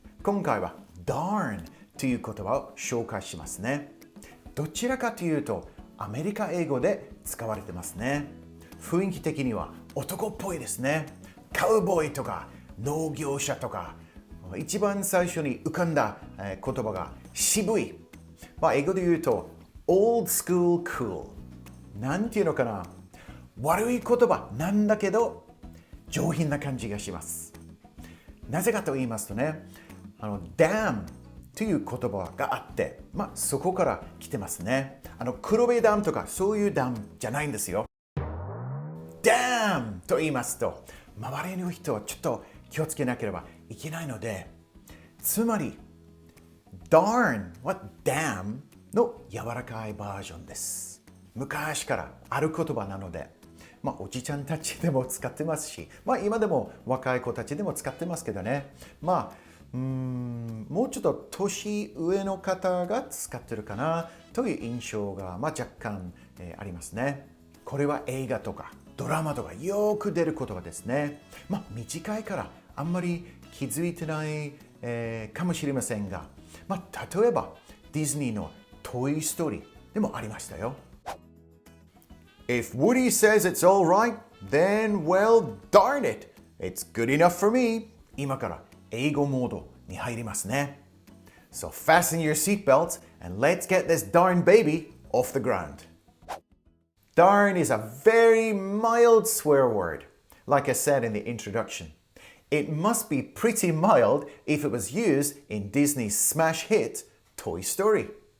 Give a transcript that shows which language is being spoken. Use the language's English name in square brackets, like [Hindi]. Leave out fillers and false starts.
[Japanese] 今回は darn という言葉を紹介しますね。どちらかというとアメリカ英語で使われてますね。雰囲気的には男っぽいですね。カウボーイとか農業者とか、一番最初に浮かんだ言葉が渋い。英語で言うと [English] old school cool。 [Japanese] なんていうのかな。悪い言葉なんだけど上品な感じがします。なぜかと言いますとね、damn という言葉があって、そこから来てますね。黒部ダムとかそういうダムじゃないんですよ。damn と言いますと、周りの人はちょっと気をつけなければいけないので、つまり darn は damn の柔らかいバージョンです。昔からある言葉なので、おじちゃんたちでも使ってますし、今でも若い子たちでも使ってますけどね。もうちょっと年上の方が使ってるかなという印象が、若干、ありますね。これは映画とかドラマとかよく出る言葉ですね。短いからあんまり気づいてない、かもしれませんが、例えばディズニーのトイ・ストーリーでもありましたよ。 [English] If Woody says it's all right, then well, darn it, it's good enough for me. [Japanese] 今から英語モードに入りますね。 [English] So fasten your seatbelts and let's get this darn baby off the ground. Darn is a very mild swear word, like I said in the introduction. It must be pretty mild if it was used in Disney's smash hit Toy Story.